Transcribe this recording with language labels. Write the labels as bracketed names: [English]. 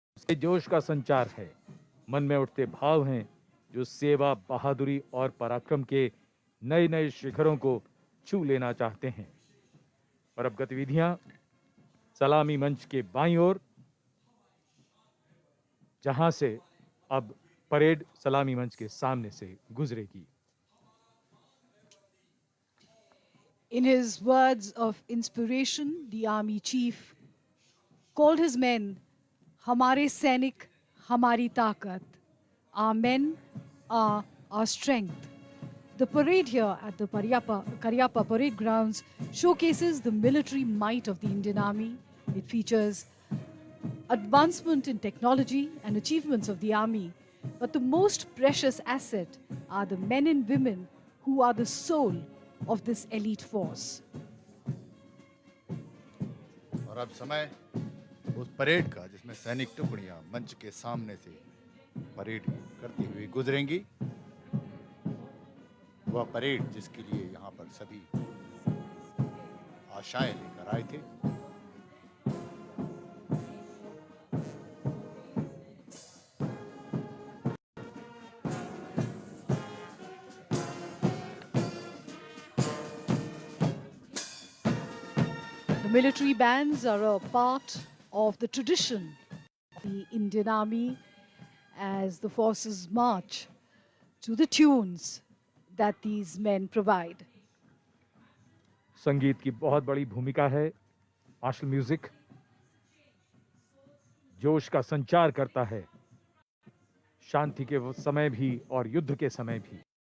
[Hindi] ये जोश का संचार है, मन में उठते भाव हैं जो सेवा, बहादुरी और पराक्रम के नए नए शिखरों को छू लेना चाहते हैं। और अब गतिविधियां सलामी मंच के बाईं ओर, जहां से अब परेड सलामी मंच के सामने से गुजरेगी। [English] In his words of inspiration, the army chief called his men [Hindi] "Hamare Sainik, Hamari Taakat." [English] Our men are our strength. The parade here at the Karyappa Parade Grounds showcases the military might of the Indian Army. It features advancement in technology and achievements of the Army. But the most precious asset are the men and women who are the soul of this elite force. [Hindi] और अब समय उस parade का जिसमें सैनिक टुकड़ियां मंच के सामने से परेड करती हुई गुजरेंगी। वह परेड जिसके लिए यहाँ पर सभी आशाएं लेकर आए थे। [English] The military bands are a part of the tradition of the Indian Army as the forces march to the tunes that these men provide. [Hindi] संगीत की बहुत बड़ी भूमिका है। मार्शल म्यूजिक जोश का संचार करता है, शांति के वो समय भी और युद्ध के समय भी।